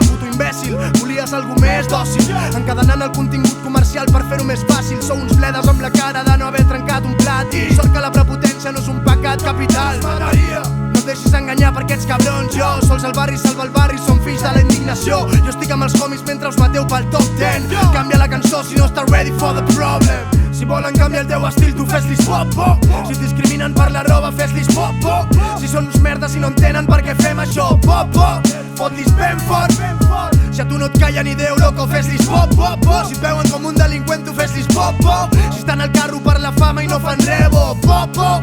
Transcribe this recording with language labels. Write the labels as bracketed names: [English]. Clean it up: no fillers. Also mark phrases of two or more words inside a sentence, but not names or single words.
[Catalan] Puto imbècil, volies algú més dòcil, encadenant el contingut comercial per fer-ho més fàcil. Sou uns bledes amb la cara de no haver trencat un plat. I sort que la prepotència no és un pecat capital. No et deixis enganyar per aquests cabrons. Jo, sols el barri salva el barri, som fills de la indignació. Jo estic amb els homies mentre us mateu pel top 10. Canvia la cançó si no estàs [English] ready for the problem. [Catalan] Si volen canviar el teu estil, tu fes-lis popo. Si et discriminen per la roba, fes-lis popo. Si són uns merdes i no entenen per què fem això, popo. Fot-lis ben fort. Si a tu no et calla ni Déu, loco, fes-lis popo. Si et veuen com un delinqüent, tu fes-lis popo. Si estan al carro per la fama i no fan rebo, popo.